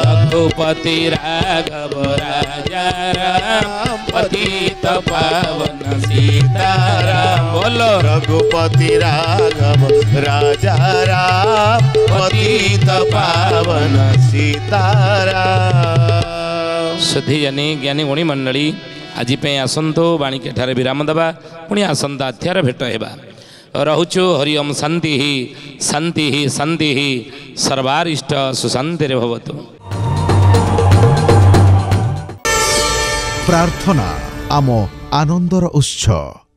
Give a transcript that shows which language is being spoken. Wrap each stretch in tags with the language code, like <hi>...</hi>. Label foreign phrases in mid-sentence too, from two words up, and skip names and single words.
<hi>रघुपति राघव राजा राम पतित पावन सीताराम बोलो रघुपति राघव राजा राम पतित पावन सीताराम।</hi> <or>ସୁଧୀ ଜନୀ ଜ୍ଞାନୀ ଗୁଣୀ ମଣ୍ଡଳୀ ଆଜ ଆସତୁ ବାଣିକେ ଠାରେ ବିରାମ ଦେବା ପୁଣି ଆସନ୍ତା ଅଧ୍ୟାୟ ଭେଟ ହେବା ରହୁଛୁ</or> <sa>हरिओम शांति शांति शांति सर्वारिष्ट सुशांति भवतु।</sa> <or>ପ୍ରାର୍ଥନା ଆମ ଆନନ୍ଦର ଉତ୍ସ।</or>